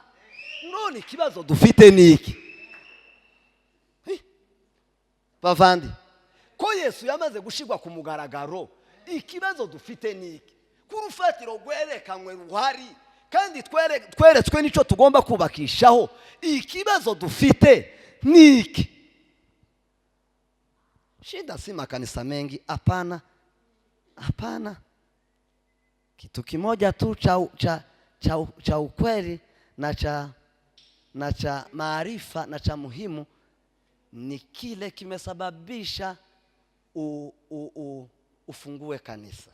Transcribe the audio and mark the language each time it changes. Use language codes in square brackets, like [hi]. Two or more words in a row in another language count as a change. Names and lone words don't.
[rw] None ikibazo dufite niki? Bavandi, ko Yesu yamaze gushigwa ku mugaragaro, ikibazo dufite niki? Kurufatiro gwerekanywe ruhari kandi tweretswe nico tugomba kubakishaho. Ikibazo dufite niki? [sw] Shida si makanisa mengi, hapana. Hapana. Kitu kimoja tu cha ukweli na cha maarifa na cha muhimu ni kile kimesababisha ufungue kanisa.